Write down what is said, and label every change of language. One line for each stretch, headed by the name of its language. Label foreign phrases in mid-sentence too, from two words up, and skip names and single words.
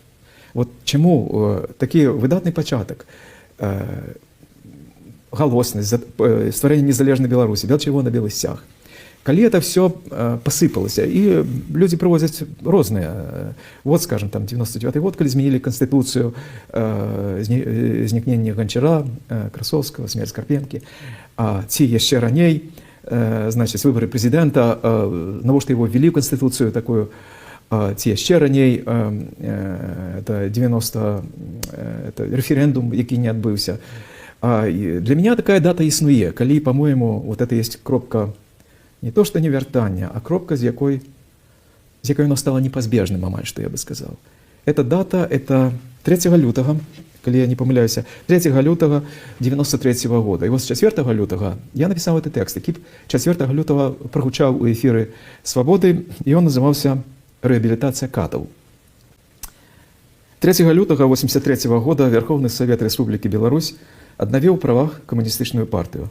Belarusian: Вот чаму такі выдатны пачатак, галоснасць, стварэнне незалежнай Беларусі, бел чырвона белы сцяг. Калі
Russian: это все посыпалася,
Belarusian: і людзі прывозяць розныя. Вот, скажем, там 99-й год, калі змянілі канстытуцыю, знікненне Ганчара, Красовскага, смерць Карпенкі, ці яшчэ раней,
Russian: значит, выборы президента, навошта его ввели в Конституцию такую,
Belarusian: ці яшчэ раней,
Russian: это 90, это референдум,
Belarusian: які не адбыўся.
Russian: Для меня такая дата існуе, калі, по-моему, вот это есть кропка, не то, что не вяртання, а
Belarusian: кропка, з якой
Russian: оно стало
Belarusian: непазбежным, амаль,
Russian: что я бы сказал. Эта дата, это 3 лютага,
Belarusian: калі я не памыляюся,
Russian: 3 лютага 93 года.
Belarusian: І вось 4 лютага я напісаў гэты тэкст, які 4 лютага прагучаў у эфіры «Свабоды», і ён называўся «Рэабілітацыя катаў». 3 лютага 83 года
Russian: Верховны Совет
Belarusian: Рэспублікі Беларусь аднавіў у правах камуністычную партыю.